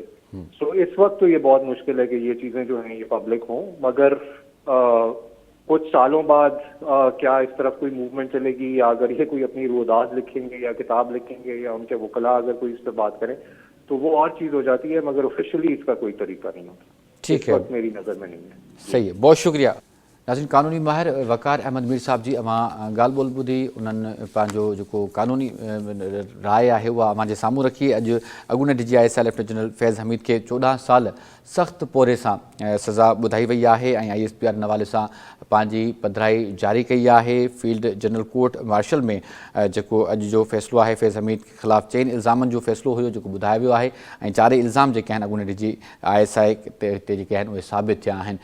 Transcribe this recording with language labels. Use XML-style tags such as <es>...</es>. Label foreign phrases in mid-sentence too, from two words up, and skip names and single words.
<ur>سو اس وقت تو یہ بہت مشکل ہے کہ یہ چیزیں جو ہیں یہ پبلک ہوں, مگر کچھ سالوں بعد کیا اس طرف کوئی موومنٹ چلے گی یا اگر یہ کوئی اپنی روداد لکھیں گے یا کتاب لکھیں گے یا ان کے وکلاء اگر کوئی اس پہ بات کریں تو وہ اور چیز ہو جاتی ہے, مگر آفیشلی اس کا کوئی طریقہ نہیں ہوتا. ٹھیک ہے, اس وقت میری نظر میں نہیں ہے. صحیح ہے, بہت شکریہ. ناظرین, قانونی ماہر وقار احمد میر صاحب</ur> <sd>جی اما ॻाल्हि ॿोल ॿुधी, उन्हनि पंहिंजो जेको क़ानूनी राय आहे उहा अव्हां जे साम्हूं रखी. अॼु अॻूणे डी जी आई एस लेफ्टिनेंट जनरल फैज़ हमीद खे 14 साल सख़्त पोरे सां सज़ा ॿुधाई वई आहे ऐं आई एस पी आर हवाले सां पंहिंजी पधिराई जारी कई आहे. फील्ड जनरल कोर्ट मार्शल में जेको अॼु जो फ़ैसिलो आहे फैज़ हमीद के ख़िलाफ़ 4 इल्ज़ामनि जो फ़ैसिलो हुयो जेको ॿुधायो वियो आहे ऐं 4 इल्ज़ाम जेके आहिनि अॻूणे डी जी आई एस आई ते जेके आहिनि उहे साबित थिया आहिनि.</sd>